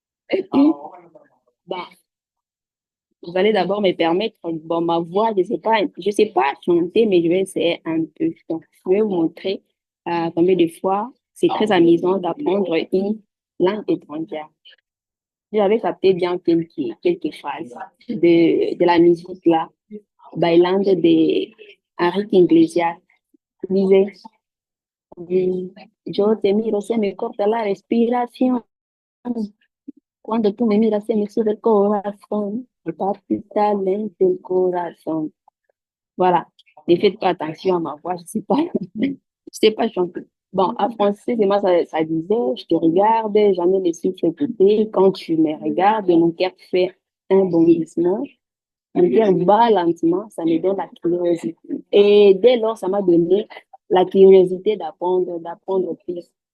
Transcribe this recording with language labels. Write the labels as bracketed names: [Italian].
[French] Et puis, bah, vous allez d'abord me permettre, bon, ma voix, je sais pas chanter, mais je vais essayer un peu. Donc, je vais vous montrer combien de fois c'est très amusant d'apprendre une langue étrangère. J'avais capté bien quelques phrases de la musique là, bailando de Enrique Iglesias. Il disait, [Spanish] yo te miro, se me corta la respiración. Cuando tú me miras, se me sube el corazón, me palpita lento el corazón. [French] Voilà. Ne faites pas attention à ma voix, je sais pas chanter. Bon, en français, c'est moi, ça disait, je te regarde, jamais les souffles écoutés. Quand tu me regardes, mon cœur fait un bondissement. Mon cœur bat lentement, ça me donne la curiosité. Et dès lors, ça m'a donné la curiosité d'apprendre plus.